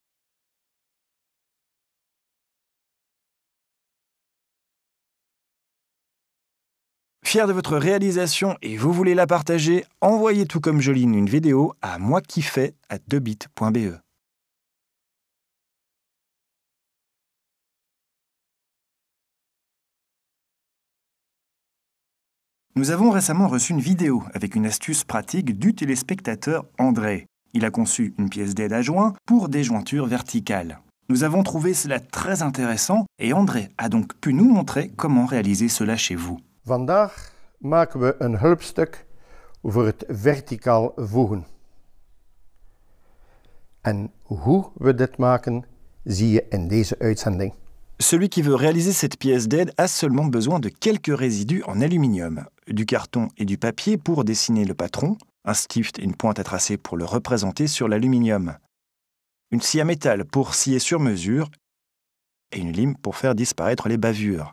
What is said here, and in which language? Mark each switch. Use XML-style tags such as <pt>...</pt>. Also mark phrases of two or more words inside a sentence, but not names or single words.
<fr>Fier de votre réalisation et vous voulez la partager, envoyez tout comme Joline une vidéo à moiquiefais@2bit.be. Nous avons récemment reçu une vidéo avec une astuce pratique du téléspectateur André. Il a conçu une pièce d'aide à joint pour des jointures verticales. Nous avons trouvé cela très intéressant et André a donc pu nous montrer comment réaliser cela chez vous.</fr> <nl>Vandaag maken we een hulpstuk voor het verticaal voegen. En hoe we dit maken, zie je in deze uitzending.</nl> <fr>Celui qui veut réaliser cette pièce d'aide a seulement besoin de quelques résidus en aluminium, du carton et du papier pour dessiner le patron, un stift et une pointe à tracer pour le représenter sur l'aluminium, une scie à métal pour scier sur mesure et une lime pour faire disparaître les bavures.</fr>